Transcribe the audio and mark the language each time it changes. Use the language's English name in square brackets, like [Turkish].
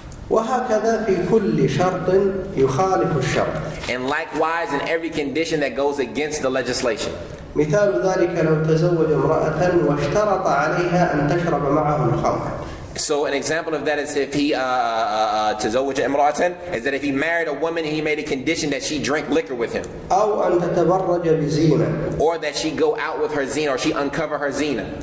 [Arabic] وهكذا في كل شرط يخالف الشرط. [English] And likewise in every condition that goes against the legislation. [Arabic] مثال ذلك لو تزوج امرأة واشترط عليها أن تشرب معه الخمر. [English] So an example of that is if he [Arabic] تزوج امرأة, [English] is that if he married a woman and he made a condition that she drink liquor with him. [Arabic] أو أن تتبرج بزينة. [English] Or that she go out with her zina or she uncover her zina.